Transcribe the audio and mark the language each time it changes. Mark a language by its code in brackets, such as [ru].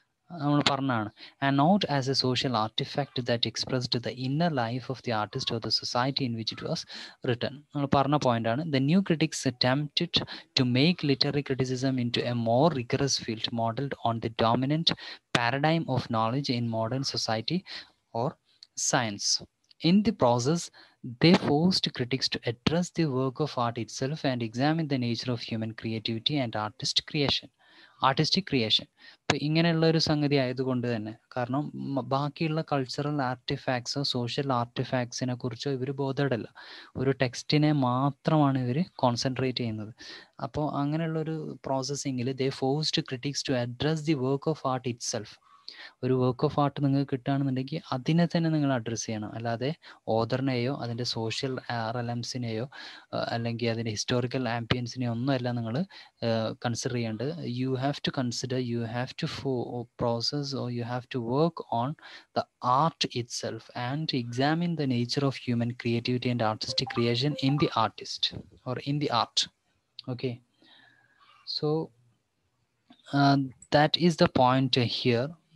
[ml] നമ്മൾ പറഞ്ഞാണ്, [en] And not as a social artefact that expressed the inner life of the artist or the society in which it was written. [ml] നമ്മൾ പറഞ്ഞ പോയിന്റാണ്, [en] The new critics attempted to make literary criticism into a more rigorous field modelled on the dominant paradigm of knowledge in modern society or science. In the process, they forced critics to address the work of art itself and examine the nature of human creativity and artistic creation. [ml] ഇപ്പം ഇങ്ങനെയുള്ള ഒരു സംഗതി ആയതുകൊണ്ട് തന്നെ, കാരണം ബാക്കിയുള്ള cultural ആർട്ടിഫാക്ട്സോ social ആർട്ടിഫാക്ട്സിനെ കുറിച്ചോ ഇവർ ബോധേഡല്ല, ഒരു ടെക്സ്റ്റിനെ മാത്രമാണ് ഇവർ കോൺസെൻട്രേറ്റ് ചെയ്യുന്നത്. അപ്പോൾ അങ്ങനെയുള്ളൊരു പ്രോസസ്സിങ്ങിൽ [en] They forced critics to address the work of art itself. [ml] ഒരു വർക്ക് ഓഫ് ആർട്ട് നിങ്ങൾക്ക് കിട്ടുകയാണെന്നുണ്ടെങ്കിൽ അതിനെ തന്നെ നിങ്ങൾ അഡ്രസ്സ് ചെയ്യണം, അല്ലാതെ ഓതറിനെയോ അതിൻ്റെ സോഷ്യൽ റെലംസിനെയോ അല്ലെങ്കിൽ അതിൻ്റെ ഹിസ്റ്റോറിക്കൽ ആംബിയൻസിനെയോ ഒന്നുമല്ല നിങ്ങൾ കൺസിഡർ ചെയ്യേണ്ടത്. [en] You have to consider, you have to process or you have to work on the art itself and examine the nature of human creativity and artistic creation in the artist or in the art. Okay, so that is the point here.